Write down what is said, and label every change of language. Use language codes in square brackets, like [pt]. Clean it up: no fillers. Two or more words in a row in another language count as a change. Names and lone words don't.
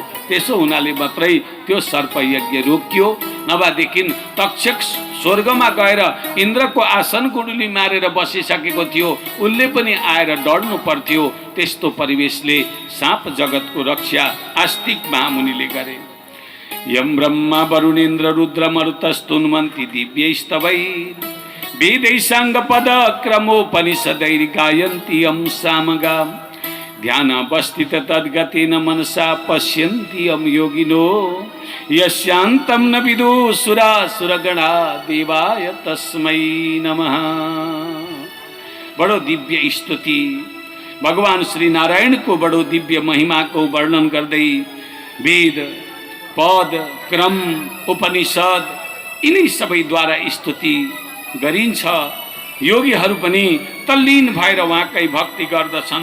[ne] त्यसो हुनाले मात्रै त्यो सर्प यज्ञ रोकियो। नभएदेखि तक्षक स्वर्गमा गएर इन्द्रको आसन गुडुली मारेर बसिसकेको थियो। उसले पनि आएर डढ्नु पर्थ्यो। त्यस्तो परिवेशले साप जगतको रक्षा आस्तिक महामुनिले गरे। [sa] यम ब्रह्मा वरुणेन्द्र रुद्र मरुतस्तुन्वन्ति दिव्यैस्तवैः वेदैसाङ्गपद क्रमोपनिषदैर् गायन्ति यं सामगा ध्यानावस्थित तद्गतेन मनसा पश्यन्ति यं योगिनो यस्यान्तं न विदुसुरासुरगणा देवाय तस्मै नमः। [ne] बडो दिव्य स्तुति भगवान श्री नारायण को बडो दिव्य महिमा को वर्णन गर्दै वेद पद क्रम उपनिषद यिनै सबैद्वारा स्तुति गरिन्छ। योगीहरू पनि तल्लीन भएर उहाँकै भक्ति गर्दछन्।